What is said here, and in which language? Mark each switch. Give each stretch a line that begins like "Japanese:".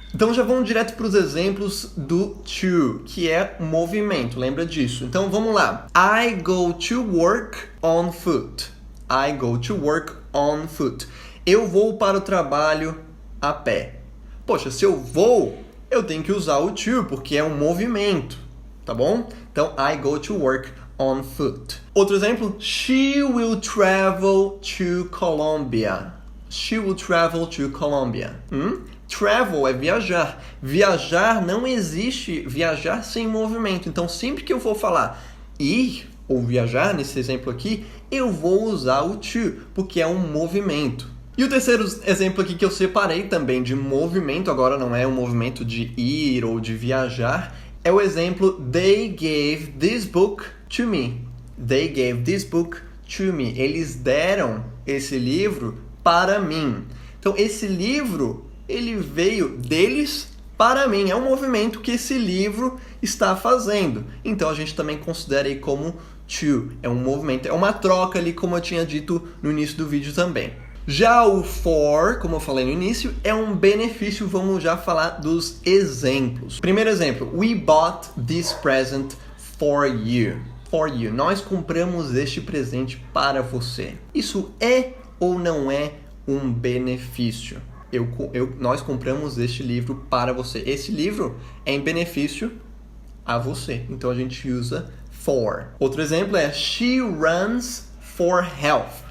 Portuguese: Então já vamos direto para os exemplos do to, que é movimento, lembra disso? Então vamos lá.
English: I go to work on foot. I go to work on foot.
Portuguese: Eu vou para o trabalho a pé. Poxa, se eu vou, eu tenho que usar o to, porque é um movimento, tá bom?
English: Então, I go to work on foot.
Portuguese: Outro exemplo,
English: she will travel to Colombia. She will travel to Colombia.
Portuguese: Travel é viajar. Viajar não existe viajar sem movimento. Então, sempre que eu for falar ir ou viajar, nesse exemplo aqui, eu vou usar o to, porque é um movimento. E o terceiro exemplo aqui que eu separei também de movimento, agora não é um movimento de ir ou de viajar, é o exemplo
English: They gave this book to me. They gave this book to me.
Portuguese: Eles deram esse livro para mim. Então, esse livro, ele veio deles para mim. É um movimento que esse livro está fazendo. Então, a gente também considera aí como to. É um movimento, é uma troca ali, como eu tinha dito no início do vídeo também. Já o for, como eu falei no início, é um benefício. Vamos já falar dos exemplos. Primeiro exemplo,
English: we bought this present for you. For you.
Portuguese: Nós compramos este presente para você. Isso é ou não é um benefício? Nós compramos este livro para você. Esse livro é em benefício a você. Então a gente usa for. Outro exemplo é
English: she runs for health.